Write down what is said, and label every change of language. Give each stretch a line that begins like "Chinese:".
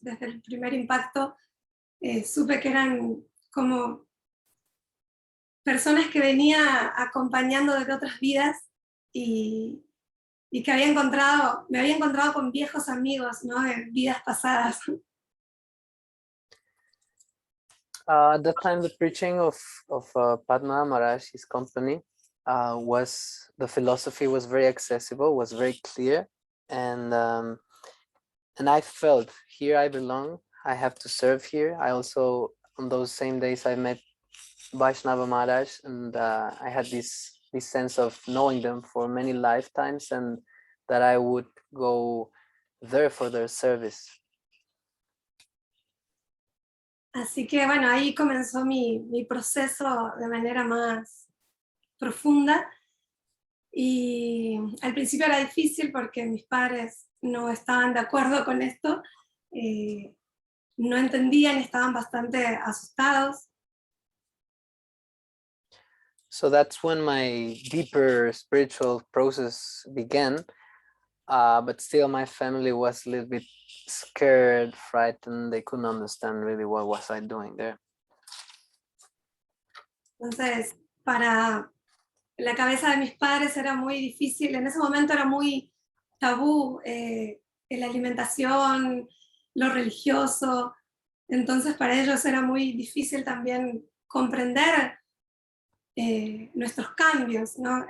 Spanish: Desde el primer impacto supe que eran como personas que venía acompañando de otras vidas, y que me había encontrado con viejos amigos, ¿no? De vidas pasadas.
English: At that time, the preaching of Padma Maharaj, his company, the philosophy was very accessible, was very clear, and I felt, here I belong, I have to serve here. I also, on those same days, I met Vaishnava Maharaj, and I had this sense of knowing them for many lifetimes, and that I would go there for their service.
Spanish: Así que bueno, ahí comenzó mi proceso de manera más profunda, y al principio era difícil porque mis padres no estaban de acuerdo con esto, no entendían, estaban bastante asustados.
English: So that's when my deeper spiritual process began, but still my family was a little bit scared, frightened. They couldn't understand really what was I doing there.
Spanish: Entonces, para la cabeza de mis padres era muy difícil, en ese momento era muy tabú la alimentación, lo religioso, entonces para ellos era muy difícil también comprender nuestros cambios, ¿no?